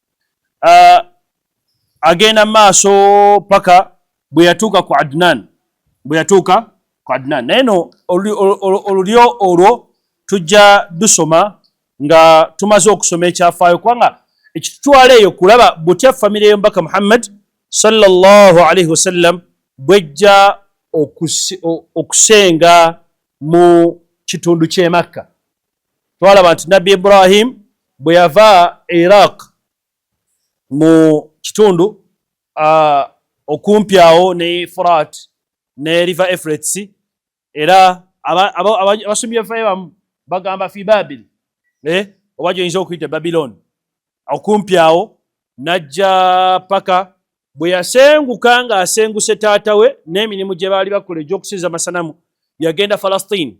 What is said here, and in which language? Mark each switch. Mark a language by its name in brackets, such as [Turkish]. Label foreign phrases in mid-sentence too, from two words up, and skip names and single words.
[Ganda] Agenda maaso paka bwe yatuuka ku Adnan, naye no olulyo olwo tujja dusoma nga tumaze okusoma ekyafaayo, kubanga ekitutwala eyo kulaba butya famire y'omubaka Muhammad [Arabic] صلى الله عليه وسلم [Ganda] bwejja okusenga mu kitundu ky'e Makka. Twalaba nti Nabbi Ibrahim bwe yava Iraq mu kitundu okumpi awo ne Furat ne [English] River Euphrates, [Ganda] era abasomyi bafaayo bamu bagamba [Arabic] في بابل, [Ganda] oba gy'oyinza okuyita Babylon, okumpi awo n'ajja paka bwe yasenguka ng'asenguse taata we n'emirimu gye baali bakola egy'okusinza amasanamu, yagenda Falastini.